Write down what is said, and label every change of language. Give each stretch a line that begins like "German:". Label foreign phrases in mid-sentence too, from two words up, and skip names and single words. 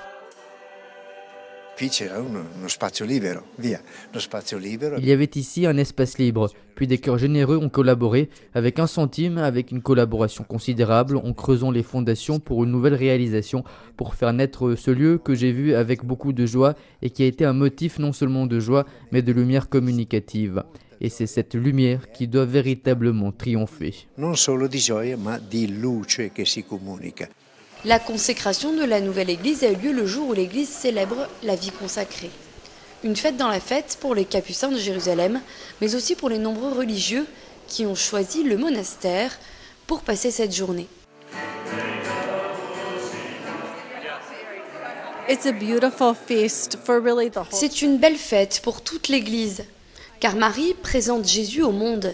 French: Il y avait ici un espace libre, puis des cœurs généreux ont collaboré, avec 1 centime, avec une collaboration considérable, en creusant les fondations pour une nouvelle réalisation, pour faire naître ce lieu que j'ai vu avec beaucoup de joie et qui a été un motif non seulement de joie, mais de lumière communicative. Et c'est cette lumière qui doit véritablement triompher.
Italian: Non solo di gioia, ma di luce che si comunica.
French: La consécration de la nouvelle église a eu lieu le jour où l'église célèbre la vie consacrée. Une fête dans la fête pour les Capucins de Jérusalem, mais aussi pour les nombreux religieux qui ont choisi le monastère pour passer cette journée. C'est une belle fête pour toute l'Église, car Marie présente Jésus au monde.